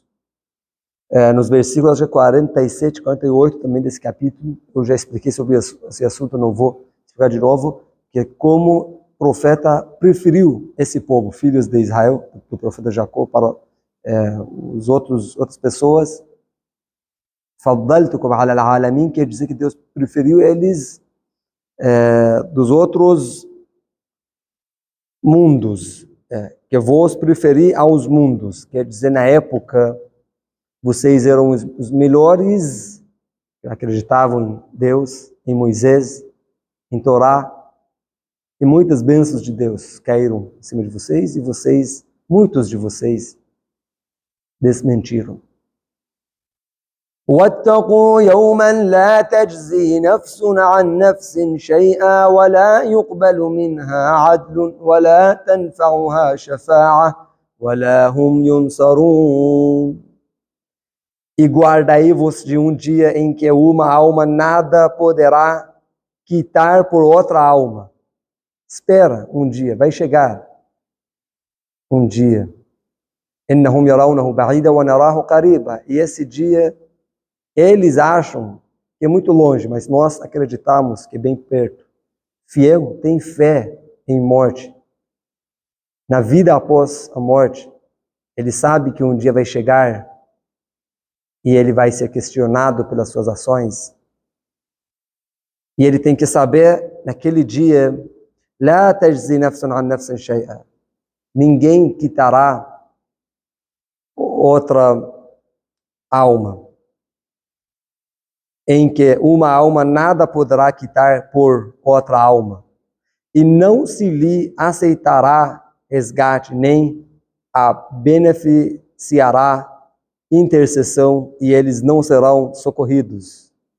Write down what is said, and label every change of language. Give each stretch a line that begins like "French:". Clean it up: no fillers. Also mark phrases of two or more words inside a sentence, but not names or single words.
Portuguese: Nos versículos 47 e 48 também desse capítulo, eu já expliquei sobre esse assunto, não vou explicar de novo, que é como o profeta preferiu esse povo, filhos de Israel, do profeta Jacó, para outras pessoas.
Arabic: فضلتكم على العالمين,
Portuguese: quer dizer que Deus preferiu eles dos outros mundos, que vos preferi aos mundos, quer dizer, na época, vocês eram os melhores, que acreditavam em Deus, em Moisés, em Torá, e muitas bênçãos de Deus caíram em cima de vocês, e vocês, muitos de vocês, desmentiram.
Arabic: واتقوا يوما لا تجزي نفس عن نفس شيئا ولا يقبل منها عدل ولا تنفعها شفاعة ولا هم ينصرون.
Portuguese: E guardai-vos de um dia em que uma alma nada poderá quitar por outra alma. Espera um dia, vai chegar um dia.
Arabic: إنهم يرونه بعيدا ونراه قريبا.
Portuguese: E esse dia eles acham que é muito longe, mas nós acreditamos que é bem perto. Fiel tem fé em morte. Na vida após a morte, ele sabe que um dia vai chegar e ele vai ser questionado pelas suas ações. E ele tem que saber, naquele dia,
Arabic: لا تجزي نفس عن نفس شيئا.
Portuguese: Ninguém quitará outra alma. Em que uma alma nada poderá quitar por outra alma. E não se lhe aceitará resgate, nem a beneficiará intercessão, e eles não serão socorridos.